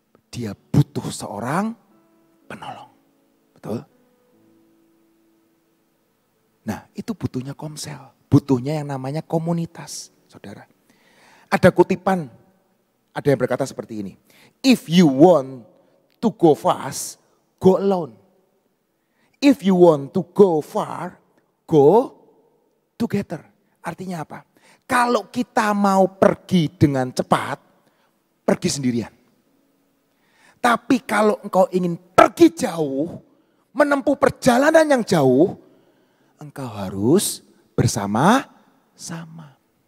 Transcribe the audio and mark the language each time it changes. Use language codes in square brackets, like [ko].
[id] Dia butuh seorang penolong. Betul? Nah itu butuhnya komsel. Butuhnya yang namanya komunitas saudara. Ada kutipan, ada yang berkata seperti ini. [en] If you want to go fast, go alone. If you want to go far, go together. [id] Artinya apa? Kalau kita mau pergi dengan cepat, pergi sendirian. Tapi kalau engkau ingin pergi jauh, menempuh perjalanan yang jauh, engkau harus bersama-sama.